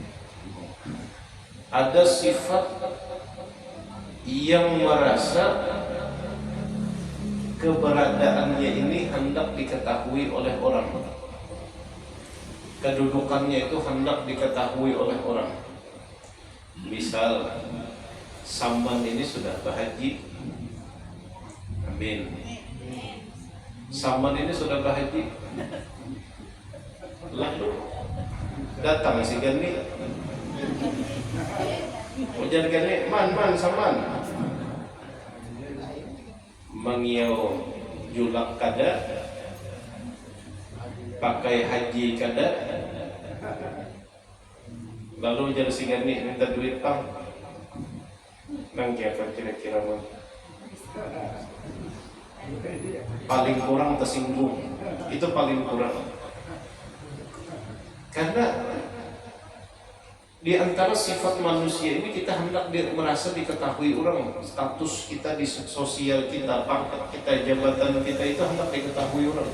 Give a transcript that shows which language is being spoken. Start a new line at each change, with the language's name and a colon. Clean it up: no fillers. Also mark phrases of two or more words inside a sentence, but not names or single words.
Indonesian: Ada sifat yang merasa keberadaannya ini hendak diketahui oleh orang, kedudukannya itu hendak diketahui oleh orang. Misal Saman ini sudah berhaji, amin.
Banjar: Saman ini sudah berhaji, lalu datang si Gani, ujar Gani, man Saman, mengiau julak kada, pakai haji kada. Lalu ujar si Gani, minta duit pang. Nanggi apa kira-kira man?
Indonesian: Paling kurang tersinggung, itu paling kurang. Karena di antara sifat manusia ini kita hendak merasa diketahui orang. Status kita di sosial kita, pangkat kita, jabatan kita itu hendak diketahui orang.